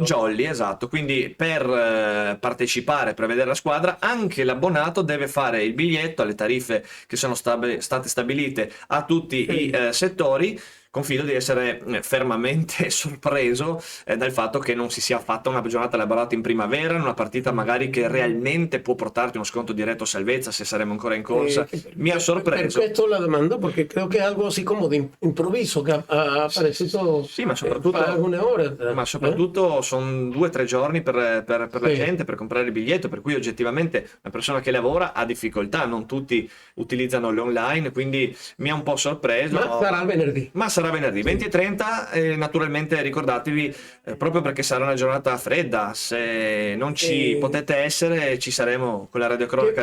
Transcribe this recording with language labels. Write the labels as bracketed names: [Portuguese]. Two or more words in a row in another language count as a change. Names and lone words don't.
[Italian] jolly, esatto, quindi per partecipare, per vedere la squadra, anche l'abbonato deve fare il biglietto alle tariffe che sono state stabilite a tutti Sì. i settori. Confido di essere fermamente sorpreso dal fatto che non si sia fatta una giornata lavorata in primavera, in una partita magari che realmente può portarti uno sconto diretto a salvezza se saremo ancora in corsa. Mi ha sorpreso. Per questo la domando, [Spanish] porque creo que es algo así como de improviso que ha aparecido [Italian] Sì, ma soprattutto, alcune ore. ma soprattutto sono 2 o 3 giorni per la Sì. gente per comprare il biglietto, per cui oggettivamente una persona che lavora ha difficoltà, non tutti utilizzano l'online, quindi mi ha un po' sorpreso. Ma sarà venerdì. Ma sarà venerdì 20 e 30, naturalmente ricordatevi, proprio perché sarà una giornata fredda, se non ci potete essere ci saremo con la radiocronaca